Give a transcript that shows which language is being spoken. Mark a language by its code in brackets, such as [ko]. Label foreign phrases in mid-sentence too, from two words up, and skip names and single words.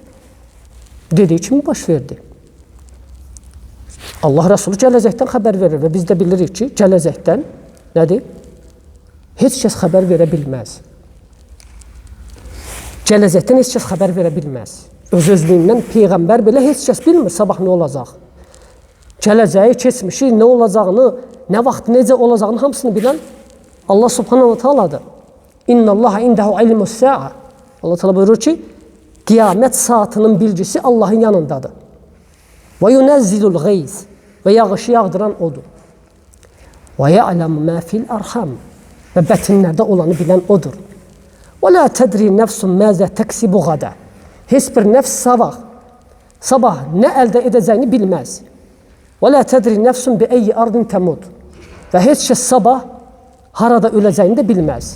[az] Allah Resulü gələcəkdən xəbər verir və biz də bilirik ki, gələcəkdən nədir? Heç kəs xəbər verə bilməz. Gələcəkdən heç kəs xəbər verə bilməz. Öz-özlüyündən Peyğəmbər belə heç kəs bilmir sabah nə olacaq. Gələcəyi, keçmişi, nə olacağını, nə vaxt, necə olacağını hamısını bilən Allah [ar] سبحانه وتعالى. إن الله عنده علم الساعة. [az] Allah Teala buyurur ki, qiyamət saatının bilgisi Allahın yanındadır. Və [ar] ينزل الغيث [az] və yağışı yağdıran odur. Və [ar] يعلم ما في الأرحام [az] və bətinlərdə olanı bilən odur. [ar] ولا تدري نفس ماذا تكسب غدا. [az] Heç bir nəfs sabah nə əldə edəcəyini bilməz. [ar] ولا تدري نفس بأي أرض تموت. [az] Və heç kəs sabah harada öləcəyini də bilməz.